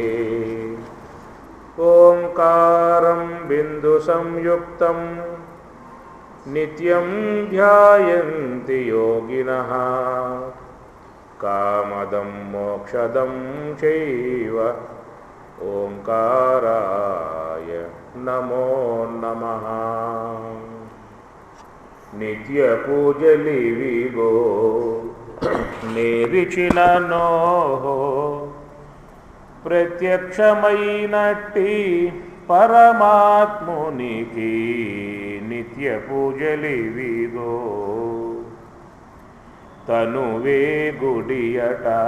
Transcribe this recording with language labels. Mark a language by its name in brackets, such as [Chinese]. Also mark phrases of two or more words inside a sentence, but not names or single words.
[Sanskrit] ओंकारं बिंदुसंयुक्तं नित्यं ध्यायन्ति योगिनः कामदं मोक्षदं चैव ओंकाराय नमो नमः। [Telugu] నిత్య పూజలివిగో నేరిచిన నోహో ప్రత్యక్షమైనట్టి పరమాత్మునికి నిత్య పూజలివిగో తనువే గుడియట